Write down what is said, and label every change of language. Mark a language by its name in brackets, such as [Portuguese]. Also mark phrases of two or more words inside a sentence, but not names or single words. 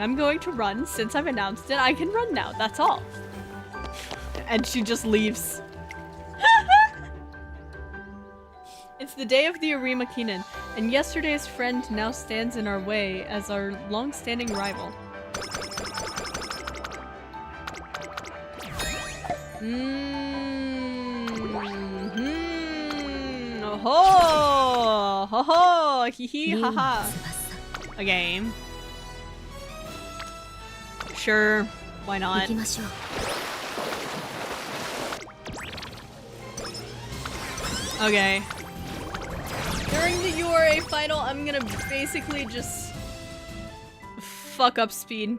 [English] I'm going to run. Since I've announced it, I can run now. That's all. And she just leaves. It's the day of the Arima Keenan, and yesterday's friend now stands in our way as our long-standing rival. Oh ho ho hee hee ha ha. A game. Sure, why not? Okay. During the URA final, I'm gonna basically just fuck up speed.